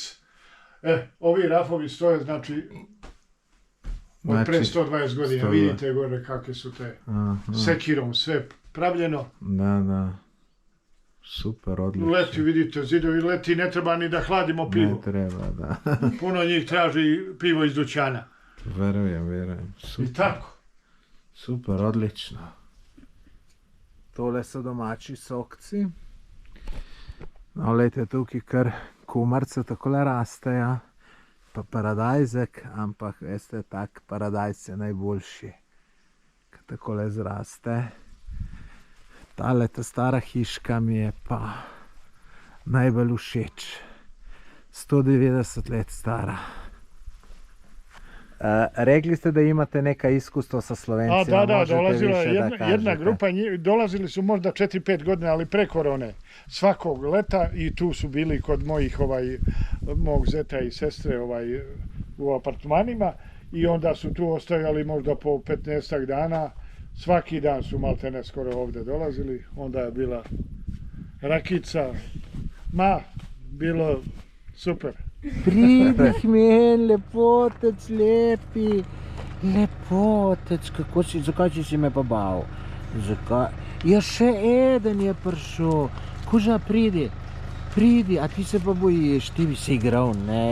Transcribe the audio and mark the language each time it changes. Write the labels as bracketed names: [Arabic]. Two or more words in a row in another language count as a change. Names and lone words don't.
[Serbian] Ovi rafovi stoje, znači od pre 120 godina, vidite gore kakve su te sekirom sve pravljeno. Da. Super, odlično. Leti, vidite, zidovi leti, ne treba ni da hladimo pivo. Ne treba, da. Puno njih traži pivo iz dućana. Verujem. Super. I tako. Super, odlično. [Slovenian] Tole so domači sokci. No, lejte, tukaj kar kumarce takole rastejo. Pa paradajzek, ampak veste, tak paradajz je najboljši, ki takole zraste. Tale ta stara hiška mi je pa najbolj všeč. 190 let stara. [Serbian] Rekli ste da imate neka iskustva sa Slovencima. Da, dolazila je jedna grupa, dolazili su možda 4-5 godina, ali pre korone, svakog leta, i tu su bili kod mog zeta i sestre u apartmanima, i onda su tu ostajali možda po 15 dana, svaki dan su maltene skoro ovdje dolazili, onda je bila rakica, bilo super. [Slovenian] Pridi k meni, lepotec, lepi. Lepotec, zakaj si me pa bal? Zakaj? Ja, še eden je prišel. Kuža, pridi. Pridi, a ti se pa bojiš, ti bi se igral, ne?